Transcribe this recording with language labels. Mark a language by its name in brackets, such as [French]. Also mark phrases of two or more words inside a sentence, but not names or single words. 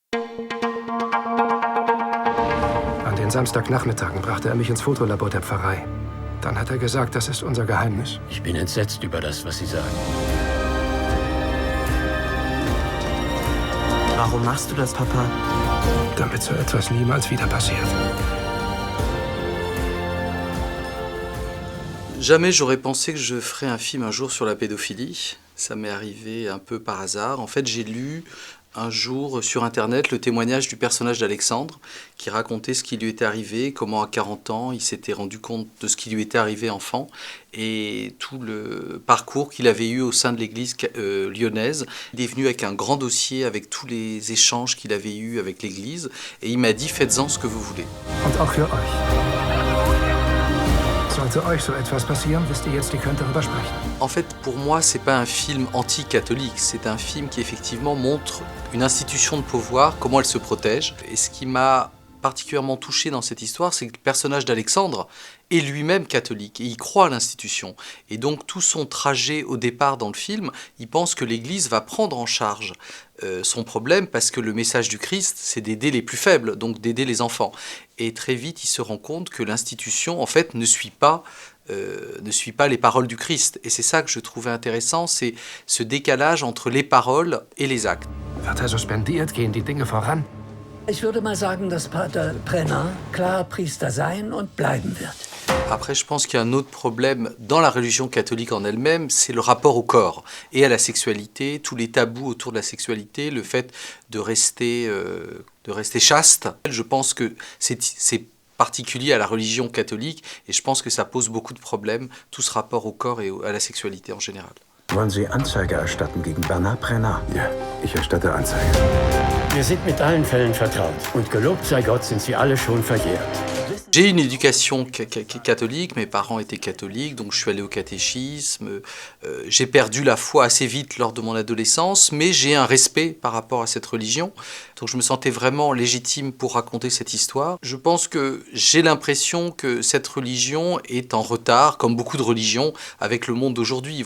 [German] An den Samstagnachmittagen brachte er mich ins Fotolabor der Pfarrei. Dann hat er gesagt, das ist unser Geheimnis. Ich bin entsetzt über das, was Sie sagen. Warum machst du das, Papa? Damit so etwas niemals wieder passiert. [French] Jamais j'aurais pensé que je ferais un film un jour sur la pédophilie. Ça m'est arrivé un peu par hasard. En fait, j'ai lu un jour sur Internet le témoignage du personnage d'Alexandre qui racontait ce qui lui était arrivé, comment à 40 ans il s'était rendu compte de ce qui lui était arrivé enfant et tout le parcours qu'il avait eu au sein de l'église lyonnaise. Il est venu avec un grand dossier avec tous les échanges qu'il avait eus avec l'église et il m'a dit « Faites-en ce que vous voulez ». [German] Und auch für euch. Sollte euch so etwas passieren, wisst ihr jetzt, ihr könnt darüber sprechen. [French] En fait, pour moi, c'est pas un film anti-catholique, c'est un film qui effectivement montre une institution de pouvoir, comment elle se protège. Et ce qui m'a particulièrement touché dans cette histoire, c'est que le personnage d'Alexandre est lui-même catholique et il croit à l'institution. Et donc tout son trajet au départ dans le film, il pense que l'Église va prendre en charge son problème parce que le message du Christ, c'est d'aider les plus faibles, donc d'aider les enfants. Et très vite, il se rend compte que l'institution, en fait, ne suit pas les paroles du Christ. Et c'est ça que je trouvais intéressant, c'est ce décalage entre les paroles et les actes. [German] Wird er suspendiert, gehen die Dinge voran. Ich würde mal sagen, dass Pater Brenner klar Priester sein und bleiben wird. [French] Après, je pense qu'il y a un autre problème dans la religion catholique en elle-même, c'est le rapport au corps et à la sexualité, tous les tabous autour de la sexualité, le fait de rester chaste. Je pense que c'est particulier à la religion catholique et je pense que ça pose beaucoup de problèmes, tout ce rapport au corps et à la sexualité en général. [German] Wollen Sie Anzeige erstatten gegen Bernard Brenner? Ja, ich erstatte Anzeige. Wir sind mit allen Fällen vertraut. Und gelobt sei Gott, sind sie alle schon verjährt. [French] J'ai une éducation catholique, mes parents étaient catholiques, donc je suis allé au catéchisme. J'ai perdu la foi assez vite lors de mon adolescence, mais j'ai un respect par rapport à cette religion. Donc je me sentais vraiment légitime pour raconter cette histoire. Je pense que j'ai l'impression que cette religion est en retard, comme beaucoup de religions, avec le monde d'aujourd'hui.